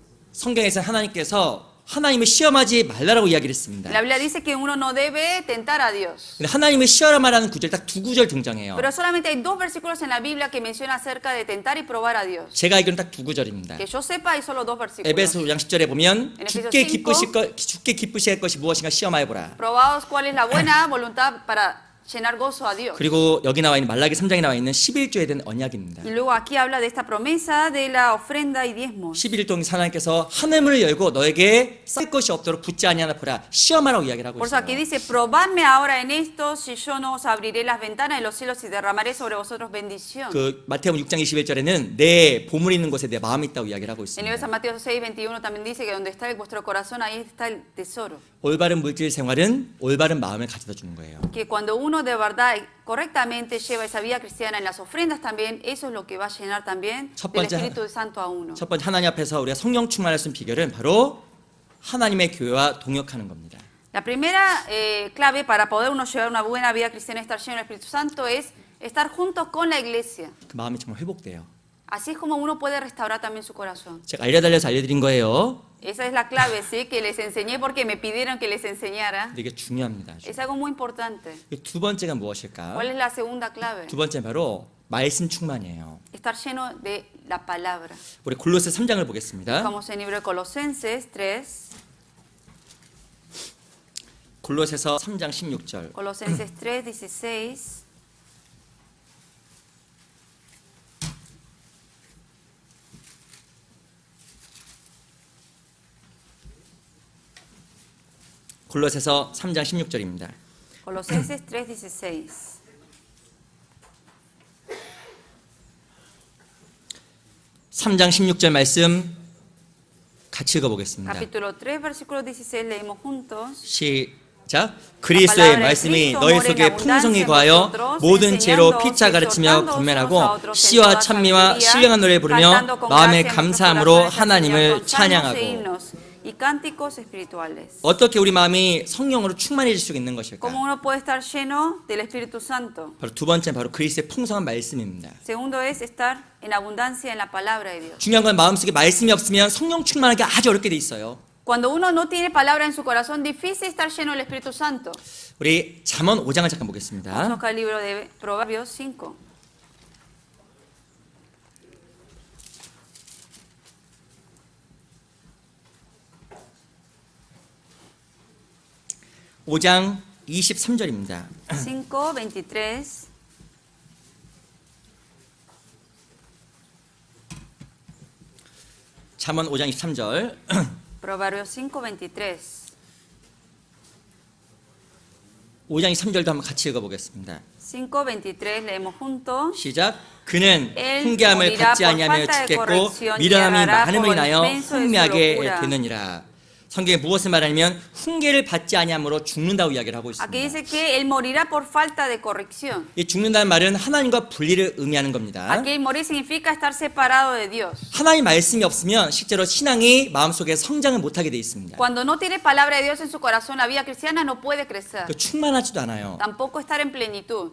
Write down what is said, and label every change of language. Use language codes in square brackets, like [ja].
[ko] 성경에서 하나님께서 하나님을 시험하지 말라라고 이야기를 했습니다. [es] La Biblia dice que uno no debe tentar a Dios. [ko] 근데 하나님을 시험하라는 구절 딱 두 구절 등장해요. [es] Pero solamente hay dos versículos en la Biblia que menciona acerca de tentar y probar a Dios. [ko] 제가 알기로는 딱 두 구절입니다. [es] Que yo sepa hay solo dos versículos. [ko] 에베소 5장 10절에 보면 죽게 기쁘실 것이 무엇인가 시험하여 보라. [es] Probaos cuál es la buena voluntad para llenar gozo a Dios. [ko] 그리고 여기 나와 있는 말라기 3장에 나와 있는 11조에 대한 언약입니다. [es] Y luego aquí habla de esta promesa de la ofrenda y diezmos. [ko] 11조 하나님께서 하늘문을 열고 너에게 쌓일 것이 없도록 붙지 아니하나 보라. 시험하라고 이야기를 하고 [es] Por eso aquí [ko] 있어요. [es] dice, probadme ahora en esto, si yo no os abriré las ventanas de los cielos y derramaré sobre vosotros bendición. [ko] 그 마태복음 6장 21절에는 내 보물이 있는 곳에 내 마음이 있다고 이야기를 하고 [es] En el San Mateo 6:21 también dice que donde está vuestro corazón, ahí está el tesoro. [ko] 올바른 물질 생활은 올바른 마음을 가져다 주는 거예요. [es] Que cuando uno de verdad correctamente lleva esa vida cristiana en las ofrendas también, eso es lo que va a llenar también [ko] 첫 [es] del [ko] 번째, [es] Espíritu Santo a uno. [ko] 첫 번째 하나님 앞에서 우리가 성령 충만할 수 있는 비결은 바로 하나님의 교회와 동역하는 겁니다. [es] La primera clave para poder uno llevar una buena vida cristiana y estar lleno del Espíritu Santo es estar juntos con la iglesia. [ko] 그 마음이 정말 회복돼요. [es] Así es como uno puede restaurar también su corazón. [ko] 제가 알려달려서 알려드린 거예요. [es] Esa es la clave, ¿sí? Que les enseñé porque me pidieron que les enseñara. [ko] 근데 이게 중요합니다. 아주. [es] Es algo muy importante. [ko] 두 번째가 무엇일까? [es] ¿Cuál es la segunda clave? [ko] 두 번째 바로 말씀 충만이에요. [es] Estar lleno de la palabra. [ko] 우리 골로새 3장을 보겠습니다. [es] Vamos en el libro de Colosenses 3. [ko] 골로새서 3장 16절. [es] Colosenses 3:16. [ko] 골로새서 3장 16절입니다. [es] Colosenses 3:16. [ko] 3장 16절 말씀 같이 읽어보겠습니다. [es] Capítulo 3, versículo 16, leemos juntos. [ko] 시작. 그리스도의 말씀이 너희 속에 풍성히 거하여 모든 죄로 피차 가르치며 권면하고 시와 찬미와 신령한 노래를 부르며 마음의 감사함으로 하나님을 찬양하고. [es] Y cánticos espirituales. [ko] 어떻게 우리 마음이 성령으로 충만해질 수 있는 것일까? [es] ¿Cómo uno puede estar lleno del Espíritu Santo? [ko] 바로 두 번째 바로 그리스도의 풍성한 말씀입니다. [es] Segundo es estar en abundancia en la palabra de Dios. [ko] 중요한 건 마음속에 말씀이 없으면 성령 충만하기 아주 어렵게 돼 있어요. [es] Cuando uno no tiene palabra en su corazón, difícil estar lleno del Espíritu Santo. [ko] 우리 잠언 5장을 잠깐 보겠습니다. [es] Vamos al libro de Proverbios 5. [ko] 오 장 23절입니다. [es] 5:23. [ko] 잠언 5장 23절. [es] Proverbios 5:23. [ko] 5장 23절도 한번 같이 읽어보겠습니다. [es] 5:23 leemos juntos. [ko] 시작. 그는 [es] él [ko] 훈계함을 [es] morirá [ko] 받지 [es] por [ko] 아니하며 [es] falta de [ko] 죽겠고 [es] corrección y [ko] 미련함이 [es] errará [ko] 많음을 [es] por [ko] 인하여 [es] inmenso de su [ko] 흥미하게 [es] locura. [ko] 되느니라. 성경에 무엇을 말하냐면 훈계를 받지 아니함으로 죽는다고 이야기를 하고 [es] Aquí [ko] 있습니다. [es] dice que él morirá por falta de corrección. [ko] 이 죽는다는 말은 하나님과 분리를 의미하는 겁니다. [es] Aquí morir significa estar separado de Dios. [ko] 하나님 말씀이 없으면 실제로 신앙이 마음속에 성장을 못하게 돼 있습니다. [es] Cuando no tiene palabra de Dios en su corazón, la vida cristiana no puede crecer. [ko] 충만하지도 않아요. [es] Tampoco estar en plenitud.